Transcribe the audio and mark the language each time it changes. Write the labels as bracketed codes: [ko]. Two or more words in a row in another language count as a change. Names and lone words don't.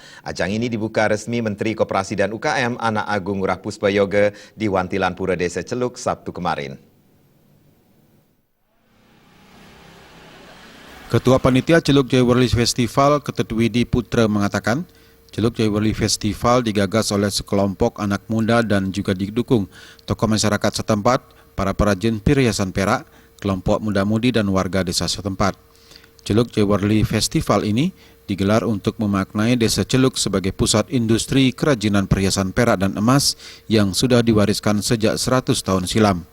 [id] Ajang ini dibuka resmi Menteri Koperasi dan UKM Anak Agung Ngurah Puspayoga di Wantilan Pura Desa Celuk Sabtu kemarin. Ketua Panitia Celuk Jewelry Festival, Ketut Widi Putra mengatakan, Celuk Jewelry Festival digagas oleh sekelompok anak muda dan juga didukung tokoh masyarakat setempat, para perajin perhiasan perak, kelompok muda-mudi dan warga desa setempat. Celuk Jewelry Festival ini digelar untuk memaknai Desa Celuk sebagai pusat industri kerajinan perhiasan perak dan emas yang sudah diwariskan sejak 100 tahun silam.